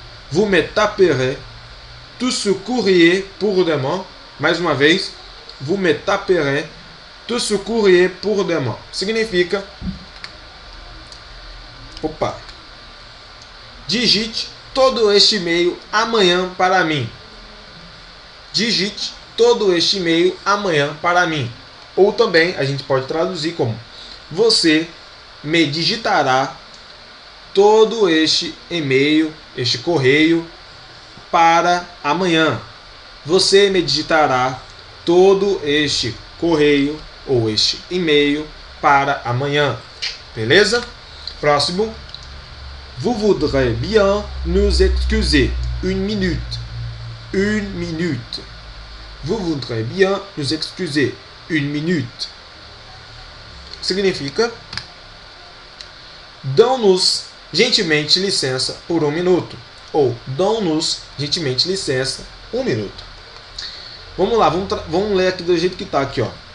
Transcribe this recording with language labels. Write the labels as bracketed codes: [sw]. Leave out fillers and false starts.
[fr] Vous me taperez tout ce courrier pour demain. [pt] Mais uma vez. [fr] Vous me taperez tout ce courrier pour demain. [pt] Significa... Opa! Digite todo este e-mail amanhã para mim. Digite todo este e-mail amanhã para mim. Ou também a gente pode traduzir como: você me digitará todo este e-mail, este correio para amanhã. Você me digitará todo este correio ou este e-mail para amanhã. Beleza? Próximo. [fr] Vous voudrez bien nous excuser une minute. Une minute. Vous voudrez bien nous excuser une minute. [pt] Significa: dão-nos gentilmente licença por um minuto. Ou dão-nos gentilmente licença um minuto. Vamos lá, vamos ler aqui do jeito que está aqui, ó.